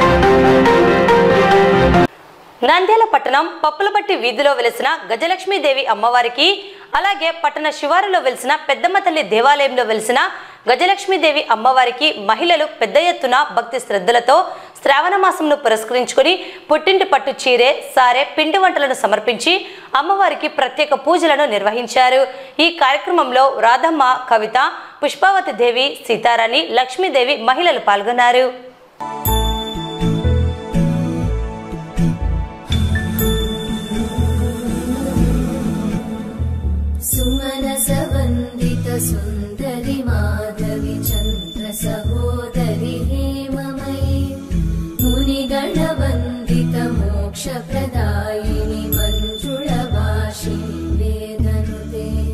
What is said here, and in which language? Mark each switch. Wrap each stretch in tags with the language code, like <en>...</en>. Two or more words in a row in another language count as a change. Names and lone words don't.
<te>నంద్యాల పట్టణం పప్పులపట్టి వీధిలో వెలిసిన గజలక్ష్మీదేవి అమ్మవారికి, అలాగే పట్టణ శివారులో వెలిసిన పెద్దమ్మ తల్లి దేవాలయంలో వెలిసిన గజలక్ష్మీదేవి అమ్మవారికి మహిళలు పెద్ద ఎత్తున భక్తి శ్రద్ధలతో శ్రావణ మాసంను పురస్కరించుకుని పుట్టింటి పట్టు చీరె, సారె, పిండి వంటలను సమర్పించి అమ్మవారికి ప్రత్యేక పూజలను నిర్వహించారు. ఈ కార్యక్రమంలో రాధమ్మ, కవిత, పుష్పావతి దేవి, సీతారాణి, లక్ష్మీదేవి మహిళలు పాల్గొన్నారు.</te> <sa>सुमनसवन्दित सुन्दरि माधवि चन्द्र सहोदरि हेममयि मुनिगणवन्दित मोक्षप्रदायिनि मञ्जुळवासिनि वेदनुते</sa>